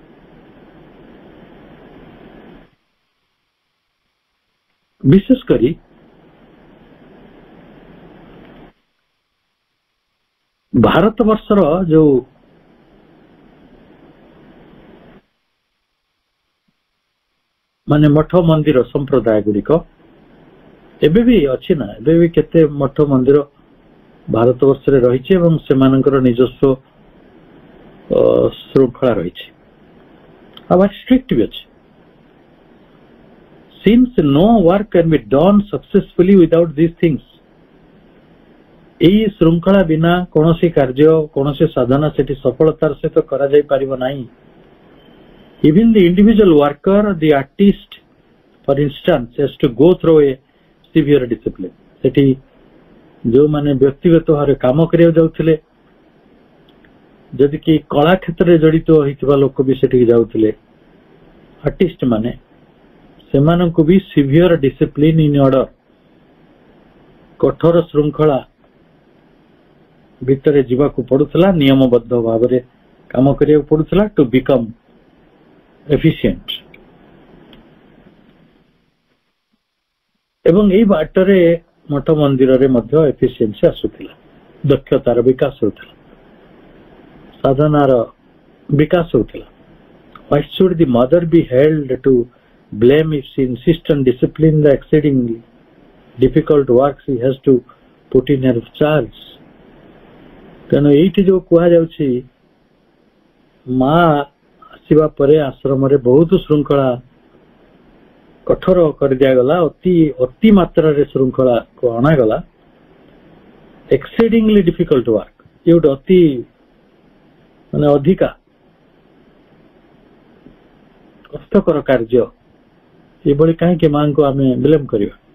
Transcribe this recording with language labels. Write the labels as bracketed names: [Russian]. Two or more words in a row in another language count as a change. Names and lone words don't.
[Odia] ବିଶେଷ କରି ଭାରତ ବର୍ଷର ଯୋଉ ମାନେ ମଠ ମନ୍ଦିର ସମ୍ପ୍ରଦାୟ ଗୁଡିକ ଏବେ ବି ଅଛି ନା, ଏବେ ବି କେତେ ମଠ ମନ୍ଦିର ଭାରତ ବର୍ଷରେ ରହିଛି ଏବଂ ସେମାନଙ୍କର ନିଜସ୍ୱ ଶୃଙ୍ଖଳା ରହିଛି, ଆଉ ଷ୍ଟ୍ରିକ୍ଟ ବି ଅଛି। [English] Since no work can be done successfully without these things, [Odia] এই ଶୃଙ୍ଖଳା ବିନା କୌଣସି କାର୍ଯ୍ୟ, କୌଣସି ସାଧନା ସେଠି ସଫଳତାର ସହିତ କରାଯାଇ ପାରିବ ନାହିଁ। [English] Even the individual worker, the artist, for instance, has to go through a severe discipline. [Odia] ସେଠି ଯୋଉମାନେ ବ୍ୟକ୍ତିଗତ ଭାବରେ କାମ କରିବାକୁ ଯାଉଥିଲେ, ଯଦି କି କଳା କ୍ଷେତ୍ରରେ ଜଡିତ ହୋଇଥିବା ଲୋକ ବି ସେଠିକି ଯାଉଥିଲେ, ଆର୍ଟିଷ୍ଟ ମାନେ, ସେମାନଙ୍କୁ ବି [English] severe discipline in order, [Odia] କଠୋର ଶୃଙ୍ଖଳା ଭିତରେ ଯିବାକୁ ପଡୁଥିଲା, ନିୟମବଦ୍ଧ ଭାବରେ କାମ କରିବାକୁ ପଡୁଥିଲା [English] to become efficient. [Odia] ଏବଂ ଏଇ ବାଟରେ ମଠ ମନ୍ଦିରରେ ମଧ୍ୟ ଏଫିସିଏନ୍ସି ଆସୁଥିଲା, ଦକ୍ଷତାର ବିକାଶ ହେଉଥିଲା, ସାଧନାର ବିକାଶ ହେଉଥିଲା। [English] Why should the mother be held to blame if she insists on discipline the exceedingly difficult work she has to put in her charge? [Odia] ତେଣୁ ଏଇଠି ଯୋଉ କୁହାଯାଉଛି, ମା ଆସିବା ପରେ ଆଶ୍ରମରେ ବହୁତ ଶୃଙ୍ଖଳା କଠୋର କରିଦିଆଗଲା, ଅତି ମାତ୍ରାରେ ଶୃଙ୍ଖଳାକୁ ଅଣାଗଲା। [English] exceedingly difficult work, [Odia] ଏ ଗୋଟେ ଅତି ମାନେ ଅଧିକା କଷ୍ଟକର କାର୍ଯ୍ୟ, ଏଭଳି କାହିଁକି ମାଙ୍କୁ ଆମେ ବ୍ଲେମ କରିବା?